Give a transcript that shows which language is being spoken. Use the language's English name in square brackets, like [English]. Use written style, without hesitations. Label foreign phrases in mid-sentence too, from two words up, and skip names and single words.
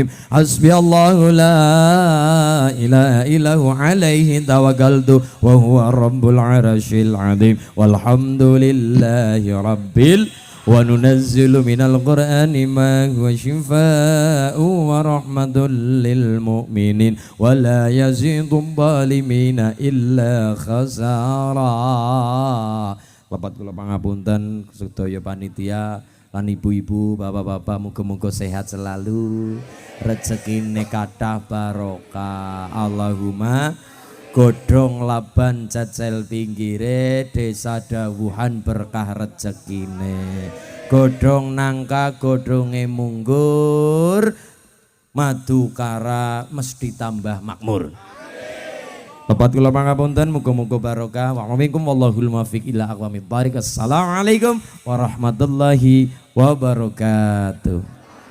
[Arabic] حسبي الله لا إله إلا هو عليه توكلت وهو رب العرش العظيم والحمد لله رب وننزل من القرآن ما هو شفاء ورحمة للمؤمنين ولا يزيد الظالمين إلا خسارا. [Javanese] Lepat kula pangapunten sedaya panitia lan ibu-ibu, bapak-bapak, muga-muga sehat selalu, rezekine kathah barokah. Allahumma godhong laban cecel pinggire desa dawuhan berkah rezekine. Godhong nangka godhonge munggur madu kara mesti tambah makmur. Lepat kula pangapunten muga-muga barokah. [Arabic] ومنكم والله الموفق إلى أقوم الطريق. السلام عليكم ورحمة الله وبركاته.